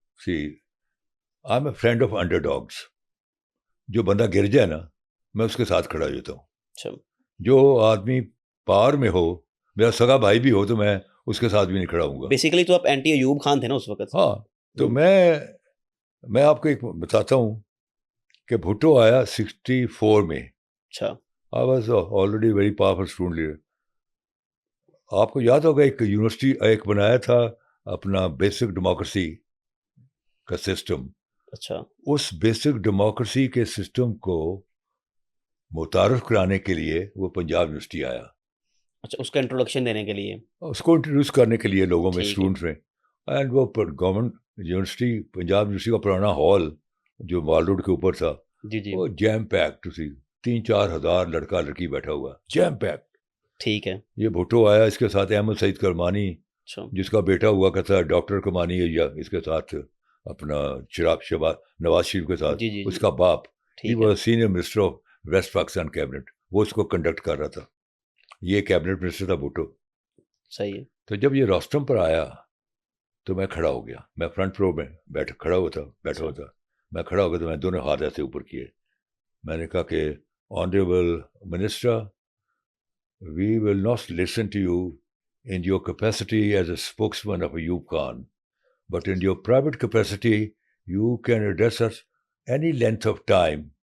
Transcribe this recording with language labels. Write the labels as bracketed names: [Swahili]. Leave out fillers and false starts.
[English] I am a friend of underdogs. [Urdu] جو بندہ گر جائے نا, میں اس کے ساتھ کھڑا ہو جاتا ہوں. اچھا. جو آدمی پار میں ہو, میرا سگا بھائی بھی ہو, تو میں اس کے ساتھ بھی نہیں کھڑا ہوں گا. بیسیکلی تو آپ اینٹی ایوب خان تھے نا اس وقت. ہاں, تو میں آپ کو ایک بتاتا ہوں کہ بھٹو آیا 64 میں. اچھا. [English] I was already very powerful student leader. [Urdu] آپ کو یاد ہوگا ایک یونیورسٹی ایک بنایا تھا اپنا بیسک ڈیموکریسی کا سسٹم. اچھا. اس بیسک ڈیموکریسی کے سسٹم کو متعارف کرانے کے لیے وہ پنجاب یونیورسٹی آیا. اچھا, اس کا انٹروڈکشن دینے کے لیے, اس کو انٹروڈیوس کرنے کے لیے لوگوں میں, اسٹوڈنٹس میں. اینڈ وہ گورنمنٹ یونیورسٹی, پنجاب یونیورسٹی کا پرانا ہال جو مال روڈ کے اوپر تھا, وہ جیم پیکڈ تھی. 3-4 ہزار لڑکا لڑکی بیٹھا ہوا, جیم پیکڈ. ٹھیک ہے. یہ بھٹو آیا, اس کے ساتھ احمد سعید کرمانی, جس کا بیٹا ہوا کرتا ہے ڈاکٹر کرمانی, یا اس کے ساتھ اپنا شباب نواز شریف کے ساتھ اس کا باپ, [English] he was senior minister of west Pakistan cabinet, [Urdu] وہ اس کو کنڈکٹ کر رہا تھا. یہ کیبنٹ منسٹر تھا بھٹو. صحیح ہے. تو جب یہ روسٹم پر آیا تو میں کھڑا ہو گیا. میں فرنٹ رو میں بیٹھا ہوا تھا. میں کھڑا ہو گیا تو میں دونوں ہاتھ ایسے اوپر کیے. میں نے کہا کہ [English] Honourable minister, we will not listen to you in your capacity as a spokesman of Ayub Khan, but in your private capacity, you can address us any length of time.